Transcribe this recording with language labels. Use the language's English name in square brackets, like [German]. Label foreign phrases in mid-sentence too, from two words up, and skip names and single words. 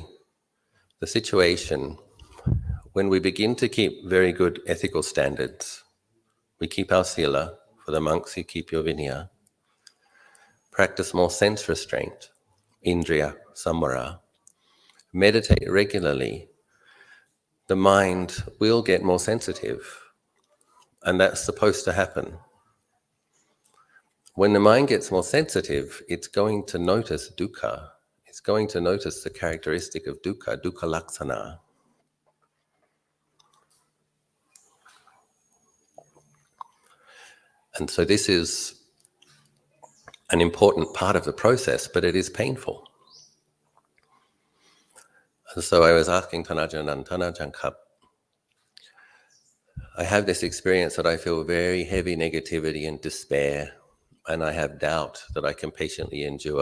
[English] the situation, when we begin to keep very good ethical standards, we keep our sila, for the monks you keep your vinaya, practice more sense restraint, [Pali] indriya samvara, [English] meditate regularly, the mind will get more sensitive, and that's supposed to happen. When the mind gets more sensitive, it's going to notice dukkha. It's going to notice the characteristic of dukkha, [Pali] dukkha laksana. [English] And so this is an important part of the process, but it is painful. And so I was asking Tanajan Kap, I have this experience that I feel very heavy negativity and despair, and I have doubt that I can patiently endure.